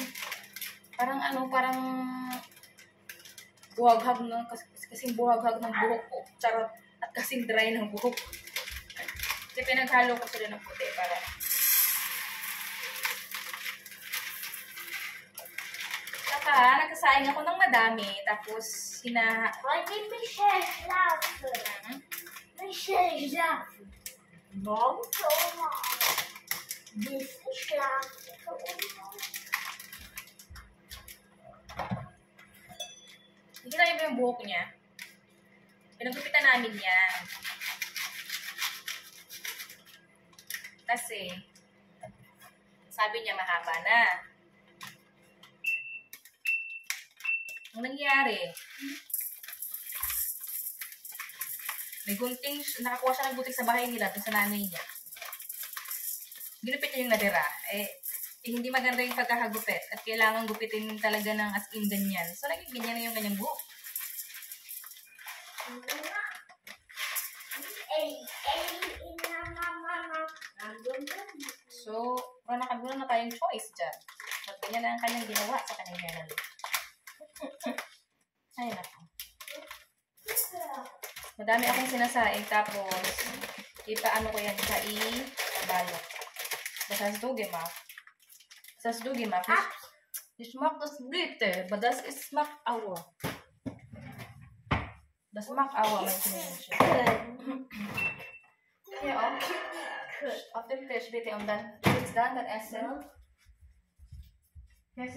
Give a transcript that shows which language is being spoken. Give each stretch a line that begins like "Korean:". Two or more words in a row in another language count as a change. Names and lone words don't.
Filipino: Parang buhaghag ng, kasing buhaghag ng buhok ko. Charot. At kasing dry ng buhok. Kasi pinaghalo ko sila ng puti para saka nagkasaing ako ng madami. Tapos
German: Heute Michelle schlafen. Michelle schlafen. Morgen für Oma. Bisschen schlafen für Oma.
Filipino: Hindi na iba yung buhok niya. Pinagupitan namin yan. Kasi, sabi niya mahaba na. Ang nangyari, may gunting, nakakuha siya ng gunting sa bahay nila, dun sa nanay niya. Ginupit niya yung natira. Hindi maganda yung pagkakagupit at kailangan gupitin talaga ng
English: as in
Filipino: ganyan. So, naging ganyan na yung kanyang buhok. So, wala na tayong choice dyan. At ganyan na ang kanyang ginawa sa kanyang channel. Ay, naku. Madami akong sinasaing, tapos ipaano ko yan sa i-balot.
German: Das du gemacht. Das hast du gemacht. Ich mag das bitte, aber das ist mag Aua. Das mag Aua, mein Kinderchen. Hier auch. Auf dem Tisch bitte und dann sitzt da, dann essen.